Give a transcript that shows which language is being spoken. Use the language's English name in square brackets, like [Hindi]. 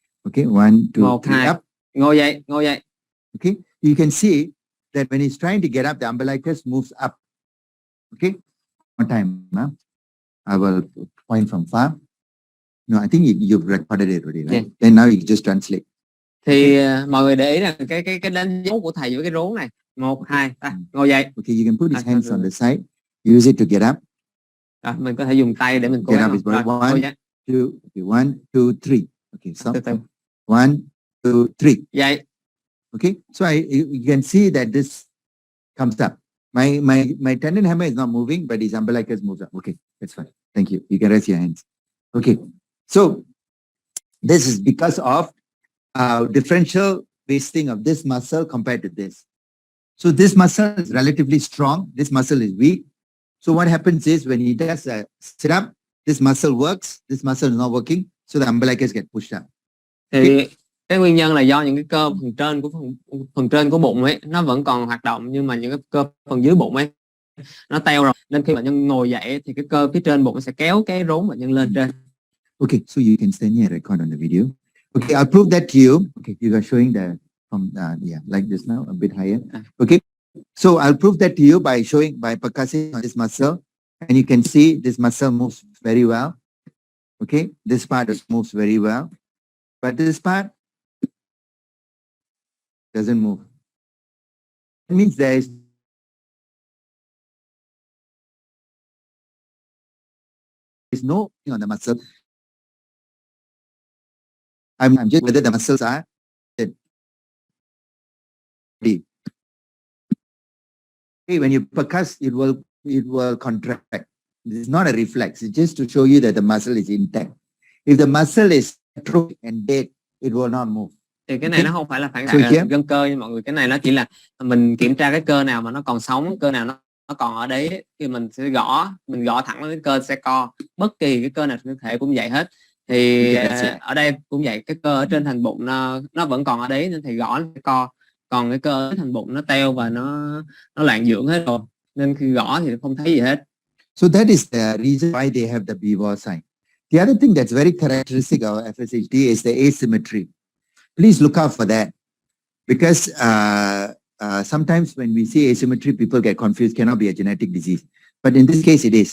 [English] Okay, 1, 2, 3, up. [Vietnamese] Ngồi dậy. [English] Okay, you can see that when he's trying to get up, the umbilicus moves up. Okay, one time. I will point from far. No, I think you've recorded it already, right? Yeah. Then now you just translate. [Vietnamese] Thì mọi người để ý là cái đánh dấu của thầy với cái rốn này. [English] 1, 2, 3, [Vietnamese] ngồi dậy. [English] Okay, you can put his hands on the side. Use it to get up. [Vietnamese] Rồi, mình có thể dùng tay để mình cố gắng. [English] Get up is 1, 2, 3. Okay, stop. 1, 2, 3. [Vietnamese] Dậy. [English] Okay, so you can see that this comes up. My tendon hammer is not moving, but his umbilicus moves up. Okay, that's fine. Thank you. You can rest your hands. Okay, so this is because of differential wasting of this muscle compared to this. So this muscle is relatively strong. This muscle is weak. So what happens is when he does a sit-up, this muscle works. This muscle is not working. So the umbilicus get pushed up. [Vietnamese] Thì cái nguyên nhân là do những cái cơ phần trên của bụng ấy nó vẫn còn hoạt động, nhưng mà những cái cơ phần dưới bụng ấy nó teo rồi, nên khi bệnh nhân ngồi dậy thì cái cơ phía trên bụng sẽ kéo cái rốn bệnh nhân lên trên. [English] Okay, so you can stand here and record on the video. Okay, I'll prove that to you. Okay, you are showing the from like this now, a bit higher. Okay, so I'll prove that to you by percussing on this muscle, and you can see this muscle moves very well. Okay, this part moves very well, but this part doesn't move. It means there is no on the muscle. I'm just whether the muscles are deep. Okay, when you percuss, it will contract. It's not a reflex. It's just to show you that the muscle is intact. If the muscle is atrophic and dead, it will not move. [Vietnamese] Thì cái này nó không phải là phản xạ gân cơ nha mọi người. Cái này nó chỉ là mình kiểm tra cái cơ nào mà nó còn sống, cơ nào nó còn ở đấy thì mình sẽ mình gõ thẳng lên cái cơ sẽ co. Bất kỳ cái cơ nào trong cơ thể cũng vậy hết. Thì ở đây cũng vậy, cái cơ ở trên thành bụng nó vẫn còn ở đấy nên thì gõ nó sẽ co. còn cái cơ thành bụng nó teo và nó loạn dưỡng hết rồi, nên khi gõ thì không thấy gì hết. [English] So that is the reason why they have the BV sign. The other thing that's very characteristic of FSHD is the asymmetry. Please look out for that, because sometimes when we see asymmetry, people get confused, cannot be a genetic disease. But in this case, it is.